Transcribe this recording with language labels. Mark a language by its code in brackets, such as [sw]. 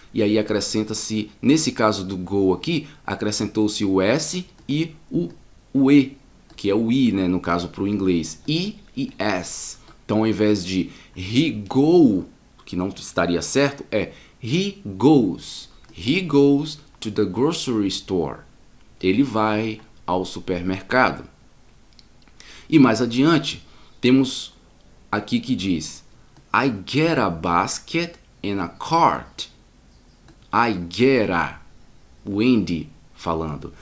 [pt] E aí acrescenta-se, nesse caso do go aqui, acrescentou-se o S e o E, que é o I, né, no caso para o inglês. I e S. Então ao invés de [en] he go, [pt] que não estaria certo, é [en] he goes. He goes to the grocery store. [pt] Ele vai ao supermercado. E mais adiante, temos aqui que diz [en] I get a basket and a cart. I get a. [pt] O Andy falando.